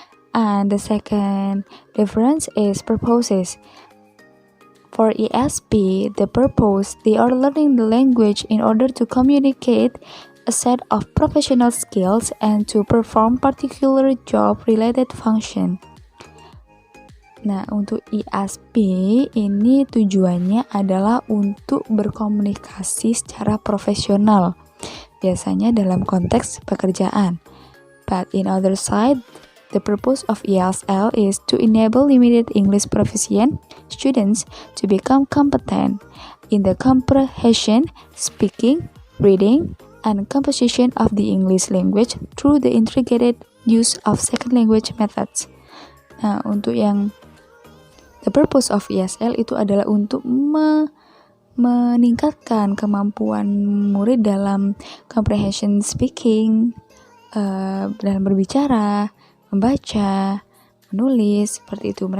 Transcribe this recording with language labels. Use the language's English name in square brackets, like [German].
[English] And the second difference is purposes. For ESP, the purpose, they are learning the language in order to communicate a set of professional skills and to perform particular job-related function. [Indonesian] Nah, untuk ESP ini tujuannya adalah untuk berkomunikasi secara profesional, biasanya dalam konteks pekerjaan. [English] But in other side, the purpose of ESL is to enable limited English proficient students to become competent in the comprehension, speaking, reading, and composition of the English language through the integrated use of second language methods. [Indonesian] Nah, untuk yang [English] the purpose of ESL [Indonesian] itu adalah untuk meningkatkan kemampuan murid dalam [English] comprehension speaking, [Indonesian] dalam berbicara, membaca, menulis, seperti itu.